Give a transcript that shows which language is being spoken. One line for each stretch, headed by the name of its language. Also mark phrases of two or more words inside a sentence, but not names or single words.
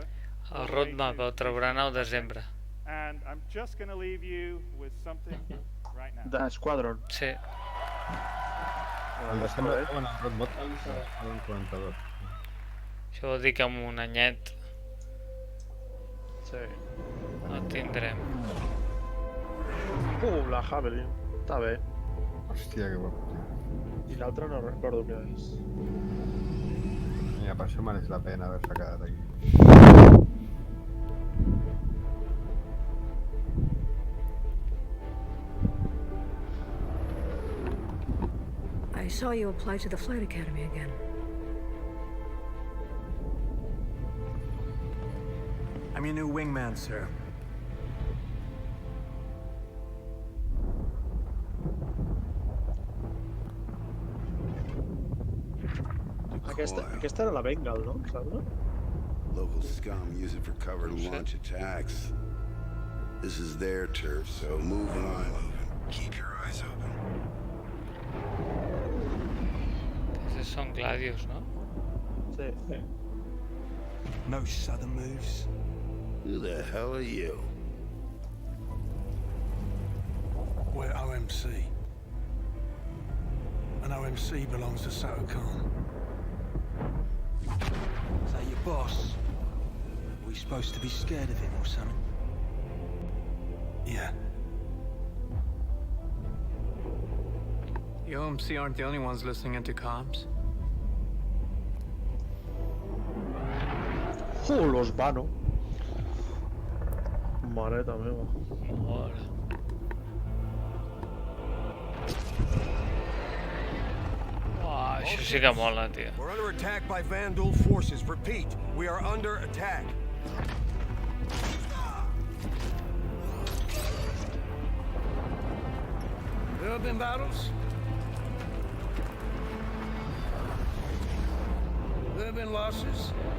Catalan: El roadmap el trauran al desembre.
English: And I'm just going to leave you with something right now.
Catalan: De Squadron. Sí. El desembre en el roadmap el 42. Això vol dir que amb un anyet Sí. el tindrem. La Javelin. Està bé. Hòstia, que guapo, tio. I l'altre no recordo què és. Mira, per això mereix la pena haver-se quedat aquí.
English: I saw you apply to the Flight Academy again. I'm your new wingman, sir.
Catalan: Aquesta era la Bengal, no? Sembla?
English: Local scum use it for cover to launch attacks. This is their turf, so move on. Keep your eyes open.
Catalan: Aquests són gladios, no? Sí.
English: No southern moves. Who the hell are you? We're OMC. And OMC belongs to CitizenCon. Is that your boss? Are we supposed to be scared of him or something? Yeah. The OMC aren't the only ones listening into comms.
Catalan: Los Vano. Mareta meva. Mora. Uah, això sí que mola, tio.
English: We're under attack by Vandal forces. Repeat, we are under attack. There have been battles. There have been losses.